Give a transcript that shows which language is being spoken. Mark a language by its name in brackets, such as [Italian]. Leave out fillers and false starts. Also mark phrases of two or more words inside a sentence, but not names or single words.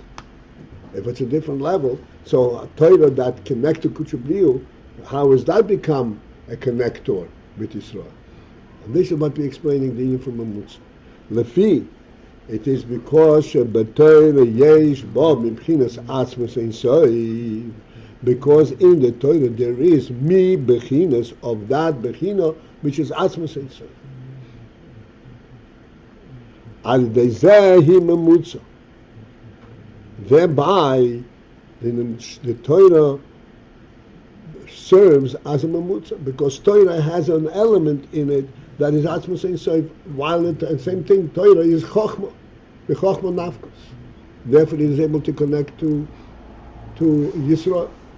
[English] If it's a different level, so a Torah that connects to Kutshubriyu, how has that become a connector with Yisrael? And this is what we're explaining the Yin from Mamutz. [Hebrew] Lefi, [English] it is because [Hebrew] תורה יש בו מבחינת עצמות אין סוף, [English] because in the Torah there is [Hebrew] מ בחינת [English] of that bechina which is [Hebrew] עצמות אין סוף. על דזה היא ממוצע. [English] Thereby, the Torah serves as a mamutza, because Torah has an element in it that is [Hebrew] עצמות אין סוף, [English] while the same thing, Torah is chochmah, the [Hebrew] חכמה נפקת. [English] Therefore, it is able to connect to Yisrael.